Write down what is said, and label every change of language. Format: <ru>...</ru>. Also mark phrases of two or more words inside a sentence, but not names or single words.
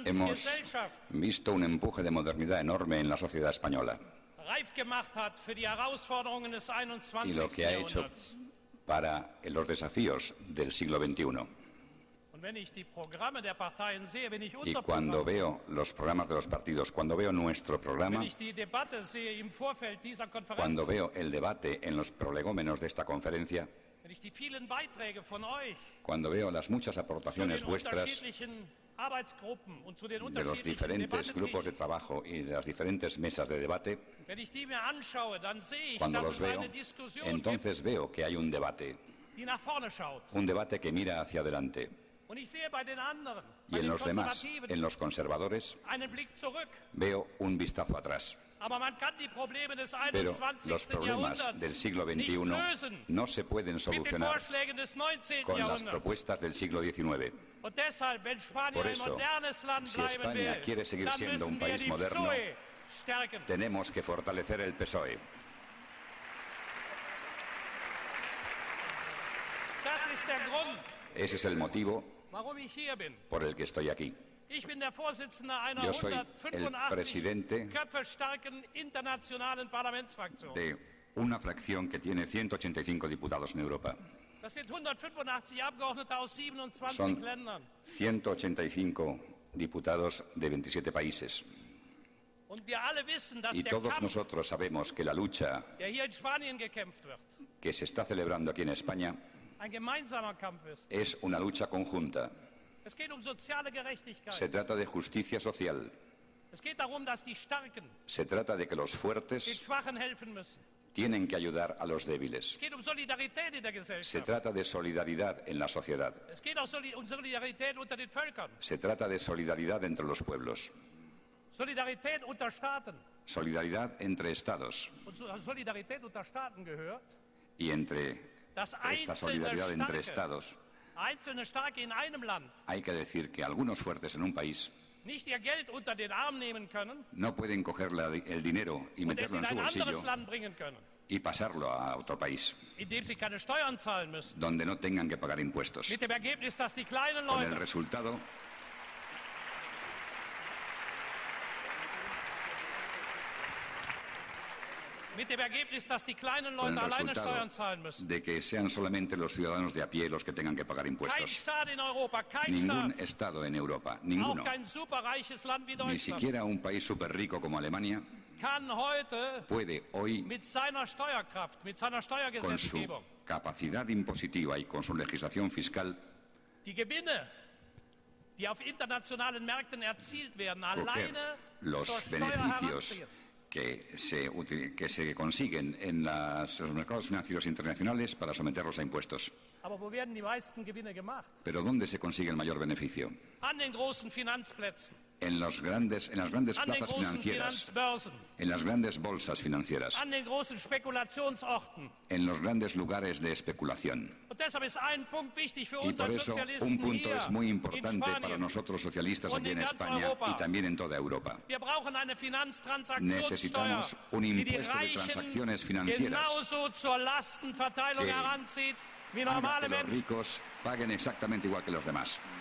<es>Hemos</es> <de>Gesellschaft</de> <es>visto un empuje de modernidad enorme en la sociedad española</es> <de>reif gemacht hat für die Herausforderungen des</de> <es>y</es> <de>21.</de> <es>lo que ha hecho</es> <de>Jahrhunderts.</de> <es>para los desafíos del siglo XXI.</es> <de>Und wenn ich die Programme der Parteien sehe, wenn ich</de> <es>Y</es> <de>unser</de> <es>cuando</es> <de>Programm,</de> <es>veo los programas de los partidos, cuando veo nuestro programa,</es> <de>wenn ich die Debatte sehe im Vorfeld dieser</de> <es>cuando</es> <de>Konferenz,</de> <es>veo el debate en los prolegómenos de esta conferencia,</es> <de>wenn ich die vielen Beiträge von euch</de> <es>cuando veo las muchas</es> <de>zu</de> <es>aportaciones</es> <de>den</de> <es>vuestras</es> <de>unterschiedlichen Arbeitsgruppen und zu den</de> <es>de los</es> <de>unterschiedlichen</de> <es>diferentes grupos de</es> <de>Debattentischen,</de> <es>trabajo y de las diferentes mesas de debate,</es> <de>wenn ich die mir anschaue, dann sehe ich,</de> <es>cuando</es> <de>dass</de> <es>los</es> <de>es</de> <es>veo,</es> <de>eine Diskussion</de> <es>entonces veo que hay un debate</es> <de>schaut.</de> <es>un debate que mira hacia adelante.</es> <de>Und ich sehe bei den anderen,</de> <es>Y</es> <de>bei</de> <es>en</es> <de>den</de> <es>los demás,</es> <de>Konservativen,</de> <es>en los conservadores,</es> <de>einen Blick zurück.</de> <es>veo un vistazo atrás.</es> <de>Aber man kann die Probleme des</de> <es>Pero</es> <de>21.</de> <es>los problemas</es> <de>Jahrhunderts</de> <es>del siglo</es> <de>nicht</de> <es>XXI</es> <de>lösen</de> <es>no se pueden</es> <de>mit den</de> <es>solucionar</es> <de>Vorschlägen des 19.</de> <es>con las</es> <de>Jahrhunderts.</de> <es>propuestas del siglo XIX.</es> <de>Und deshalb, wenn Spanien</de> <es>Por</es> <de>ein</de> <es>eso,</es> <de>modernes Land</de> <es>si</es> <de>bleiben</de> <es>España</es> <de>will,</de> <es>quiere seguir</es> <de>dann</de> <es>siendo un</es> <de>müssen wir</de> <es>país</es> <de>die</de> <es>moderno,</es> <de>PSOE stärken.</de> <es>Tenemos que fortalecer el PSOE.</es> <de>Das ist der Grund,</de> <es>Ese es el motivo</es> <de>warum ich hier bin.</de> <es>por el que estoy aquí.</es> <de>Ich bin der Vorsitzende einer</de> <es>Yo soy el</es> <de>185</de> <es>presidente</es> <de>Köpfe starken internationalen Parlamentsfraktion.</de> <es>de una fracción que tiene 185 diputados en Europa.</es> <de>Das sind 185 Abgeordnete aus 27</de> <es>Son</es> <de>Ländern.</de> <es>185 diputados de 27 países.</es> <de>Und wir alle wissen, dass</de> <es>Y</es> <de>der</de> <es>todos</es> <de>Kampf,</de> <es>nosotros sabemos que la lucha</es> <de>der hier in Spanien gekämpft wird,</de> <es>que se está celebrando aquí en España</es> <de>ein gemeinsamer Kampf ist.</de> <es>es una lucha conjunta.</es> <de>Es geht um soziale Gerechtigkeit.</de> <es>Se trata de justicia social.</es> <de>Es geht darum, dass die Starken</de> <es>Se trata de que los</es> <de>den</de> <es>fuertes</es> <de>Schwachen helfen müssen.</de> <es>tienen que ayudar a los débiles.</es> <de>Es geht um Solidarität in der</de> <es>Se</es> <de>Gesellschaft.</de> <es>trata de solidaridad en la sociedad.</es> <de>Es geht auch um Solidarität unter den Völkern.</de> <es>Se trata de solidaridad entre los pueblos.</es> <de>Solidarität unter Staaten.</de> <es>Solidaridad entre estados.</es> <de>Und zur Solidarität unter Staaten gehört,</de> <es>Y entre</es> <de>dass</de> <es>esta solidaridad entre estados</es> <de>einzelne Starke in einem Land</de> <es>hay que decir que algunos fuertes en un país</es> <de>nicht ihr Geld unter den Arm nehmen können</de> <es>no pueden coger el dinero y</es> <de>und es</de> <es>meterlo</es> <de>in</de> <es>en su</es> <de>ein anderes</de> <es>bolsillo</es> <de>Land bringen können,</de> <es>y pasarlo a otro país</es> <de>indem sie keine Steuern zahlen müssen.</de> <es>donde no tengan que pagar impuestos.</es> <de>Mit dem Ergebnis, dass die kleinen</de> <es>Con el</es> <de>Leute</de> <es>resultado con el</es> <de>alleine</de> <es>resultado</es> <de>Steuern zahlen müssen.</de> <es>de que sean solamente los ciudadanos de a pie los que tengan que pagar</es> <de>Kein</de> <es>impuestos.</es> <de>Staat in Europa, kein</de> <es>Ningún</es> <de>Staat,</de> <es>estado en Europa,</es> <de>auch</de> <es>ninguno,</es> <de>kein superreiches Land wie</de> <es>ni</es> <de>Deutschland,</de> <es>siquiera un país súper rico como Alemania,</es> <de>kann heute</de> <es>puede hoy,</es> <de>mit seiner Steuerkraft, mit seiner</de> <es>con su</es> <de>Steuergesetzgebung,</de> <es>capacidad impositiva y con su legislación fiscal,</es> <de>die Gewinne, die auf internationalen Märkten erzielt werden,</de> <es>coger</es> <de>alleine</de> <es>los</es> <de>zur Steuer</de> <es>beneficios</es> <de>heranziehen.</de> <es>que se consiguen en los mercados financieros internacionales para someterlos a impuestos.</es> <de>Aber wo werden die meisten Gewinne gemacht?</de> <es>Pero ¿dónde se consigue el mayor beneficio?</es> <de>An den großen Finanzplätzen,</de> <es>En las grandes</es> <de>an den</de> <es>plazas</es> <de>großen</de> <es>financieras,</es> <de>Finanzbörsen,</de> <es>en las grandes bolsas financieras,</es> <de>an den großen Spekulationsorten.</de> <es>en los grandes lugares de especulación.</es> <de>Und deshalb ist ein Punkt wichtig für</de> <es>Y por</es> <de>unsere</de> <es>eso</es> <de>Sozialisten</de> <es>un punto</es> <de>hier</de> <es>es muy</es> <de>in</de> <es>importante para</es> <de>Spanien.</de> <es>nosotros socialistas</es> <de>Und</de> <es>aquí en</es> <de>in ganz</de> <es>España</es> <de>Europa.</de> <es>y también en toda Europa.</es> <de>Wir brauchen eine Finanztransaktionssteuer,</de> <es>Necesitamos un</es> <de>die die</de> <es>impuesto de</es> <de>Reichen</de> <es>transacciones financieras</es> <de>genauso zur Lastenverteilung</de> <es>que</es> <de>heranzieht wie</de> <es>haga</es> <de>normale</de> <es>que los</es> <de>Menschen.</de> <es>ricos paguen exactamente igual que los demás.</es>